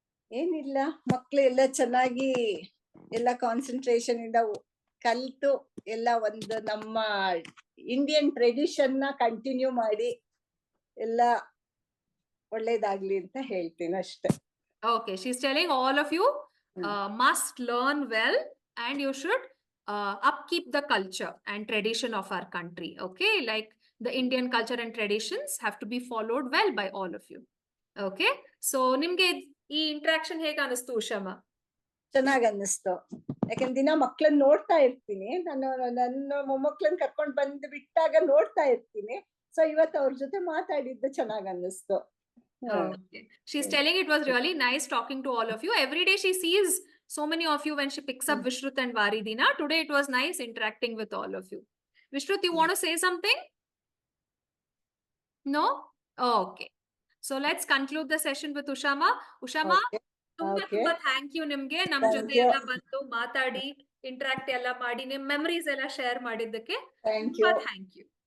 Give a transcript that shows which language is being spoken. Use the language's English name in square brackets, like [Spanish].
[Kannada] ಏನಿಲ್ಲ, ಮಕ್ಳು ಎಲ್ಲ ಚೆನ್ನಾಗಿ ಎಲ್ಲ ಕಾನ್ಸಂಟ್ರೇಷನ್ ಇಂದ ಕಲ್ತು ಎಲ್ಲ ಒಂದು ನಮ್ಮ ಇಂಡಿಯನ್ ಟ್ರೆಡಿಷನ್ ನ ಕಂಟಿನ್ಯೂ ಮಾಡಿ ಎಲ್ಲ ಒಳ್ಳೇದಾಗ್ಲಿ ಅಂತ ಹೇಳ್ತೀನಿ ಅಷ್ಟೇ. [English] Okay, she's telling all of you must learn well and you should upkeep the culture and tradition of our country. Okay, like the Indian culture and traditions have to be followed well by all of you. [Kannada] Okay, so ನಿಮ್ಗೆ ಈ interaction ಹೇಗೆ ಅನಿಸ್ತು ಉಷಾಮ? ಚೆನ್ನಾಗ್ ಅನ್ನಿಸ್ತು. ಯಾಕಂದ್ರೆ ದಿನ ಮಕ್ಳನ್ನ ನೋಡ್ತಾ ಇರ್ತೀನಿ, ನನ್ನ ಮೊಮ್ಮಕ್ಳನ್ನ ಕರ್ಕೊಂಡ್ ಬಂದು ಬಿಟ್ಟಾಗ ನೋಡ್ತಾ ಇರ್ತೀನಿ. ಸೊ ಇವತ್ತು ಅವ್ರ ಜೊತೆ ಮಾತಾಡಿದ್ದು ಚೆನ್ನಾಗ್ ಅನ್ನಿಸ್ತು. [English] Okay. She's telling it was really nice talking to all of you. Every day she sees so many of you when she picks up Vishrut and Varidina. Today it was nice interacting with all of you. Vishrut, you want to say something? No? Okay. So let's conclude the session with Ushama. [Kannada] Ushama, ತುಂಬಾ thank you ನಿಮ್ಗೆ ನಮ್ ಜೊತೆ ಎಲ್ಲ ಬಂದು ಮಾತಾಡಿ interact ಎಲ್ಲ ಮಾಡಿ ನಿಮ್ ಮೆಮರೀಸ್ ಎಲ್ಲ ಶೇರ್ ಮಾಡಿದ್ದಕ್ಕೆ ತುಂಬಾ ಥ್ಯಾಂಕ್ ಯು.